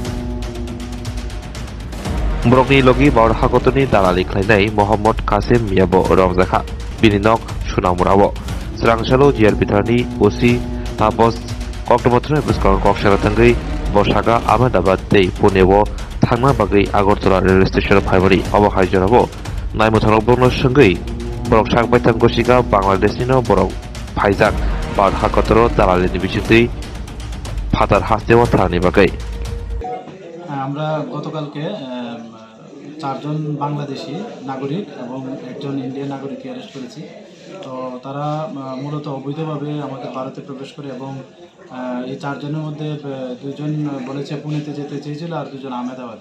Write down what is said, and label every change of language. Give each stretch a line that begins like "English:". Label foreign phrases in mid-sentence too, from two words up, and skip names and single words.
Bodo: बरकनि लगी बार हागतनि दालालि खालायनाय मोहम्मद कासिम मियाबो रंजाखा बिनि नक सुनामुराबो स्रांसालो जियार बिथारनि ओसि तापस कक्टमथ्र बुस्कर कक्सारा थांगै बसागा आहमेदाबाद तै पुनेबो थांना बागै আগরতলা
English: rail station
Bodo: फाइबारि अबहाय जराबो नायमुथारक बंनो संगै बरक सागबाय थांगसिगा बांलादेशनिनो बरक फाइजाक बाद हाकतर दालालिनि बिसिंदै फादार हास्तेवा थानि बागै
Bangla: আমরা গতকালকে চারজন বাংলাদেশি নাগরিক এবং একজন ইন্ডিয়ান নাগরিককে অ্যারেস্ট করেছি। তো তারা মূলত অবৈধভাবে আমাদের ভারতে প্রবেশ করে এবং এই চারজনের মধ্যে দুজন বলেছে পুনেতে যেতে চেয়েছিল আর দুজন আহমেদাবাদে।